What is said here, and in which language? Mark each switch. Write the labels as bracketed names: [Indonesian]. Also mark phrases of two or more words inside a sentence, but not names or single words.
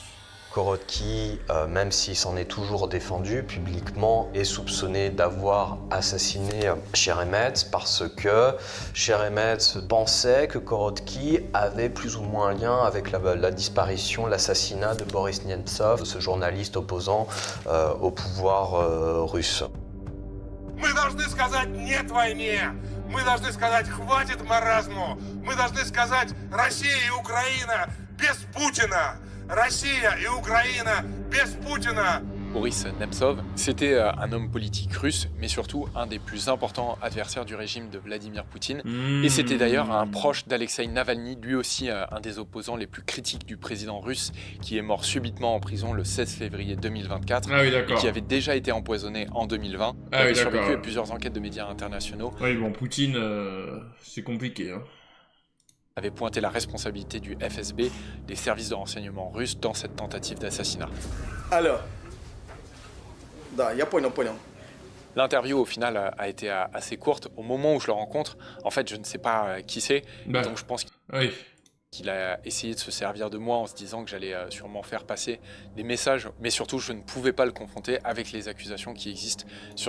[French] Korotkii, même s'il s'en est toujours défendu publiquement, est soupçonné d'avoir assassiné Cheremetz parce que Cheremetz pensait que Korotkii avait plus ou moins un lien avec la disparition, l'assassinat de Boris Nemtsov, ce journaliste opposant au pouvoir russe. [Russian] Мы должны сказать «нет» войне! Мы должны сказать «хватит маразму!» Мы должны сказать «Россия и Украина без Путина!» Россия и Украина без Путина! [French] Boris Nemtsov, c'était un homme politique russe, mais surtout un des plus importants adversaires du régime de Vladimir Poutine. Et c'était d'ailleurs un proche d'Alexei Navalny, lui aussi un des opposants les plus critiques du président russe, qui est mort subitement en prison le 16 février 2024, et qui avait déjà été empoisonné en 2020. Il avait survécu à plusieurs enquêtes de médias internationaux. Oui, bon, Poutine, c'est compliqué, hein. Avait pointé la responsabilité du FSB, des services de renseignement russes, dans cette tentative d'assassinat. Alors, [Russian] да, я понял. [French] L'interview, au final, a été assez courte. Au moment où je le rencontre, en fait, je ne sais pas qui c'est, donc je pense qu'il a essayé de se servir de moi en se disant que j'allais sûrement faire passer des messages, mais surtout, je ne pouvais pas le confronter avec les accusations qui existent sur...